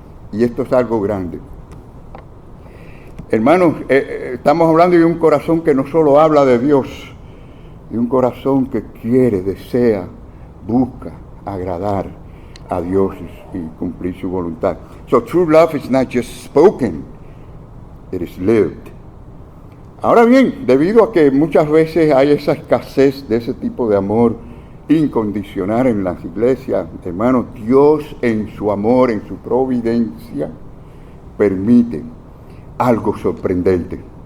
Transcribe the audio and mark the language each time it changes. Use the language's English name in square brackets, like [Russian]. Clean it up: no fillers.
[Spanish] Y esto es algo grande. Hermanos, estamos hablando de un corazón que no solo habla de Dios, de un corazón que quiere, desea, busca agradar a Dios y cumplir su voluntad. [English] So true love is not just spoken, it is lived. [Spanish] Ahora bien, debido a que muchas veces hay esa escasez de ese tipo de amor incondicional en las iglesias, hermanos, Dios en su amor, en su providencia, permite algo sorprendente.